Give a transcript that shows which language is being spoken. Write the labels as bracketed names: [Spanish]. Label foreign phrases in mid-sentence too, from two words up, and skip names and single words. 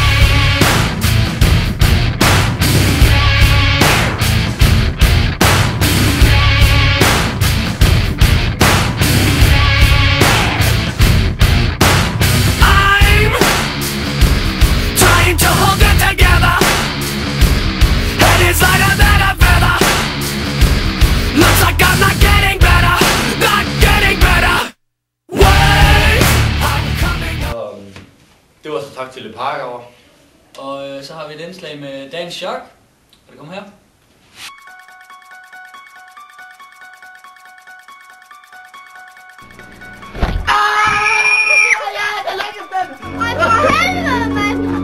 [English] I'm trying to hold it together. Head is lighter than a feather. Looks like I'm not getting better. Not getting better. Wait, I'm coming up. [Danish] Og det var så tak til det pakkeover. Og så har vi et indslag med dagens chok. Kan det komme her? Ej, for helvede, mand!